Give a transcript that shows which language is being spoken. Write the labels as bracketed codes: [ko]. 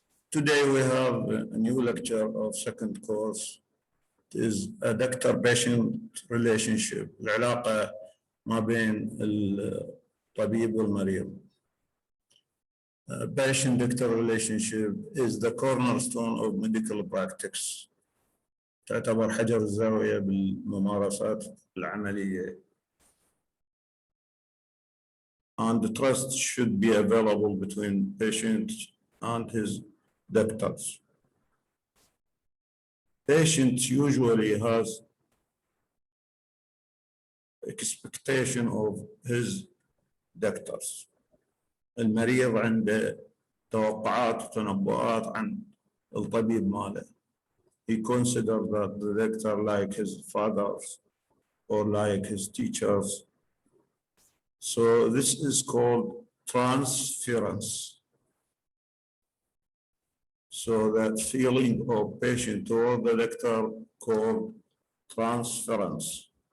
[en] Today we have a new lecture of second course. It is a doctor-patient relationship. [ar] العلاقة ما بين الطبيب والمريض. [en] Patient-doctor relationship is the cornerstone of medical practice. [ar] تعتبر حجر الزاوية بالممارسات العملية. [en] And the trust should be available between patient and his doctors. Patient usually has expectation of his doctors. [ar] المريض عنده توقعات وتنبؤات عن الطبيب ماله. [en] He considers that the doctor like his fathers or like his teachers. So this is called transference. So that feeling of patient toward the doctor called transference.